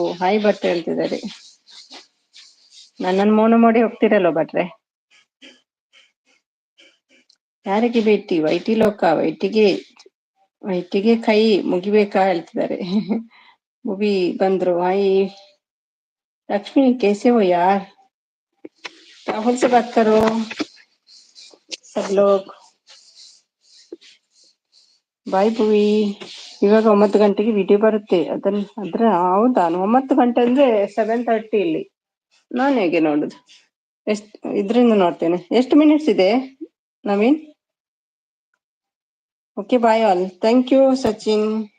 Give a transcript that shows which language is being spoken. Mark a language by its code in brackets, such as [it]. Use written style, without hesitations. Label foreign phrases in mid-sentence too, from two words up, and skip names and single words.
[kn] ಹಾಯ್ ಭಟ್ರೆ ಹೇಳ್ತಿದ್ದಾರೆ. ನನ್ನನ್ನು ಮೌನ ಮಾಡಿ ಹೋಗ್ತಿರಲ್ವ ಭಟ್ರೆ? ಯಾರಿಗೆ ಭೇಟಿ? ವೈಟಿ ಲೋಕ, ವೈಟಿಗೆ ಕೈ ಮುಗಿಬೇಕಾ ಹೇಳ್ತಿದ್ದಾರೆ. ಮೂವಿ ಬಂದ್ರು. ಹಾಯ್ [hi] लक्ष्मी, कैसे हो यार? राहुल से बात करो सब लोग. [kn] ಬಾಯ್ ಭುವಿ. ಇವಾಗ 9 ಗಂಟೆಗೆ ವಿಡಿಯೋ ಬರುತ್ತೆ, ಹೌದಾ? 9 ಗಂಟೆ ಅಂದ್ರೆ 7:30 ಇಲ್ಲಿ. ನಾನು ಹೇಗೆ ನೋಡುದು? ಇದ್ರಿಂದ ನೋಡ್ತೇನೆ. ಎಷ್ಟು ಮಿನಿಟ್ಸ್ ಇದೆ ನವೀನ್? [en] Okay, bye all. Thank you Sachin.